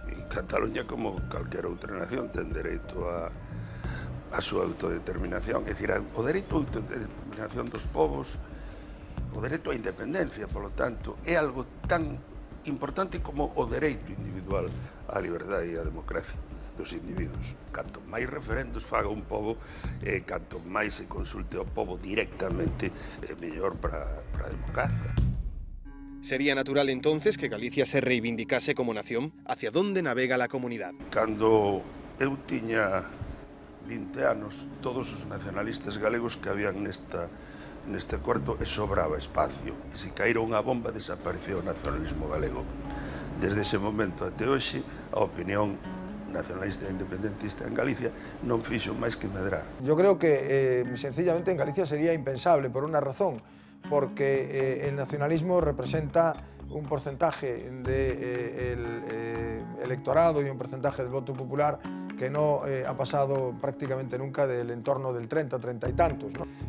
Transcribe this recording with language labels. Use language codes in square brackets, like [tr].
[gl] En Cataluña, como calquera outra nación, ten dereito a súa autodeterminación, é dicir, o dereito a autodeterminación dos povos, o dereito á independencia, polo tanto, é algo tan importante como o dereito individual á liberdade e á democracia dos individuos. Canto máis referendos faga un pobo, canto máis se consulte ao pobo directamente, mellor para a democracia. [es] ¿Sería natural entonces que Galicia se reivindicase como nación? ¿Hacia dónde navega la comunidad? [gl] Cando eu tiña 20 anos, todos os nacionalistas galegos que habían neste cuarto e sobraba espacio. E se caíra unha bomba, desapareceu o nacionalismo galego. Desde ese momento até hoxe, a opinión nacionalista e independentista en Galicia non fixo máis que medrar. [es] Yo creo que sencillamente en Galicia sería impensable por una razón, porque el nacionalismo representa un porcentaje del electorado y un porcentaje del voto popular que no ha pasado prácticamente nunca del entorno del 30, 30 y tantos, ¿no?